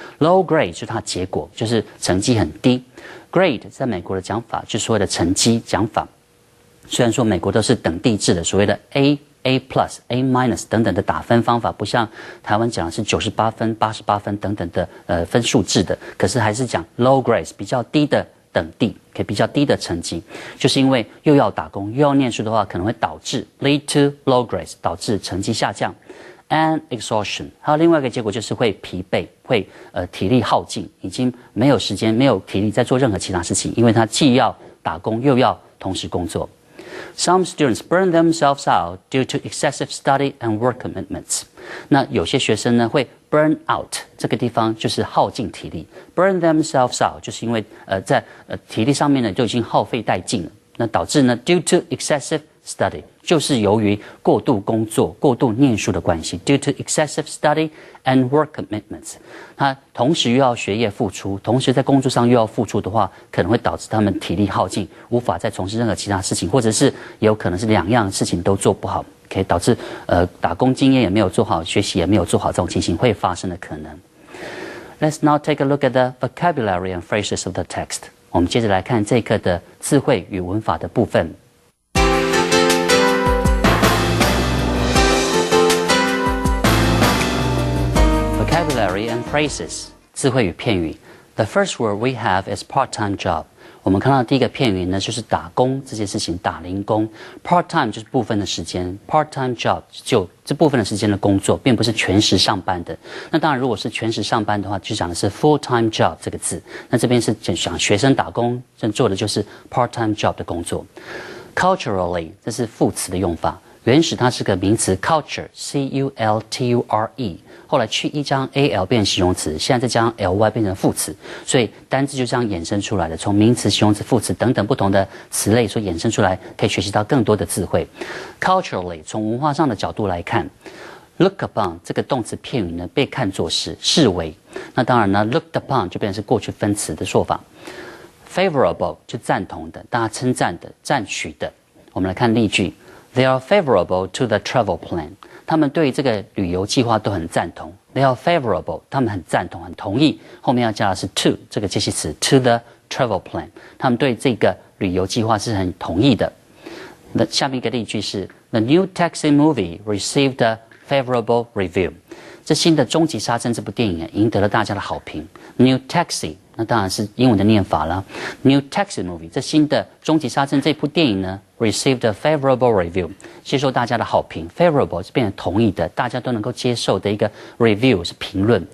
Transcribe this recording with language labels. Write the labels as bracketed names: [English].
[Chinese] low grade 就是它结果，就是成绩很低。grade 在美国的讲法就是所谓的成绩讲法，虽然说美国都是等地制的，所谓的 A plus、A minus 等等的打分方法，不像台湾讲的是98分、88分等等的分数制的，可是还是讲 low grades 比较低的等地，可以比较低的成绩，就是因为又要打工又要念书的话，可能会导致 [English] lead to low grades [Chinese] 导致成绩下降 [English] and exhaustion。 [Chinese] 还有另外一个结果就是会疲惫，会体力耗尽，已经没有时间没有体力再做任何其他事情，因为他既要打工又要同时工作。 [English] Some students burn themselves out due to excessive study and work commitments。 [Chinese] 那有些学生呢会 burn out， 这个地方就是耗尽体力。 [English] burn themselves out [Chinese] 就是因为在体力上面呢就已经耗费殆尽了，那导致呢 [English] due to excessive study [Chinese] 就是由于过度工作、过度念书的关系。 [English] due to excessive study and work commitments， [Chinese] 他同时又要学业付出，同时在工作上又要付出的话，可能会导致他们体力耗尽，无法再从事任何其他事情，或者是也有可能是2样事情都做不好，可以导致打工经验也没有做好，学习也没有做好，这种情形会发生的可能。 [English] Let's now take a look at the vocabulary and phrases of the text。 [Chinese] 我们接着来看这一课的词汇与文法的部分。 [English] Vocabulary and phrases [Chinese] 词汇与片语。 [English] The first word we have is part-time job。 [Chinese] 我们看到第一个片语呢，就是打工这件事情，打零工。 Part-time 就是部分的时间 ，part-time job 就这部分的时间的工作，并不是全时上班的。那当然，如果是全时上班的话，就讲的是 full-time job 这个字。那这边是讲学生打工，正做的就是 part-time job 的工作。 Culturally 这是副词的用法，原始它是个名词 culture C-U-L-T-U-R-E。后来去加上 al 变成形容词，现在再加上 ly 变成副词，所以单字就这样衍生出来的。从名词、形容词、副词等等不同的词类所衍生出来，可以学习到更多的智慧。 Culturally， 从文化上的角度来看 ，look upon 这个动词片语呢，被看作是视为。那当然呢 ，looked upon 就变成是过去分词的说法。Favorable 就赞同的，大家称赞的、赞许的。我们来看例句 [English] ：They are favorable to the travel plan。 [Chinese] 他们对这个旅游计划都很赞同 ， [English] They are favorable， [Chinese] 他们很赞同、很同意。后面要加的是 to 这个介系词 [English] to the travel plan， [Chinese] 他们对这个旅游计划是很同意的。那下面一个例句是 [English] The new Taxi movie received a favorable review。 [Chinese] 这新的《终极杀阵》这部电影赢得了大家的好评。New Taxi， 那当然是英文的念法啦。 [English] New Taxi movie， [Chinese] 这新的《终极杀阵》这部电影呢 ， [English] received a favorable review， [Chinese] 接受大家的好评。 Favorable 是变成同意的，大家都能够接受的一个 review 是评论。